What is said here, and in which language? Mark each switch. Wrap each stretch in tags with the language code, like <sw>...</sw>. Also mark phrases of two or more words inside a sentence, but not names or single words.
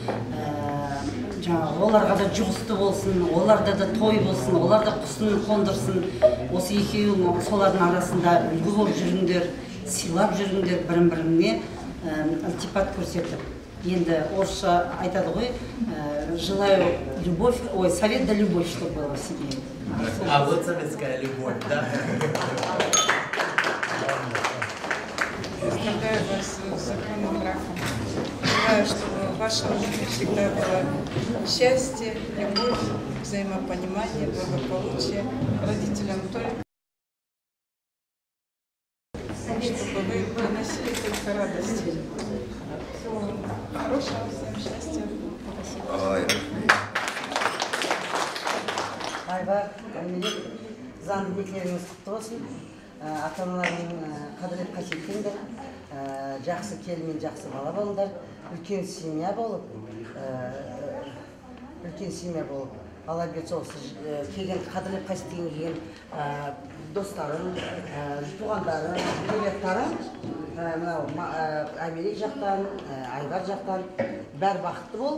<kk>Оларға да жұғысты болсын, оларда да той болсын, олар да құсын қондырсын. Осы екеуің солардың арасында үлгі болып жүріңдер, сыйлап жүріңдер бір-біріңе ілтипат көрсетіп. Енді орысша айтады ғой,</kk> <ru>желаю любовь, ой, совет да любовь, чтобы было в семье. А вот советская любовь, да? Поздравляю вас с законным браком. Желаю, чтобы в вашей жизни всегда было счастье, любовь, взаимопонимание, благополучие. Родителям только, чтобы вы приносили только радости. Всего хорошего, всем счастья. Спасибо.</ru> <kk>Айбар, Аймерек, заңды некелеріңіз құтты болсын. Ата-аналармен қадірлеп қасиеттеңдер, жақсы келін мен жақсы бала болыңдар, үлкен семья болып, үлкен семья болып, алла берсе осы келген қадірлеп қасиеттен келген достарым, туғандарым, келбеттарым, мынау Америк жақтан, Айбар жақтан бәрі бақытты бол.</kk>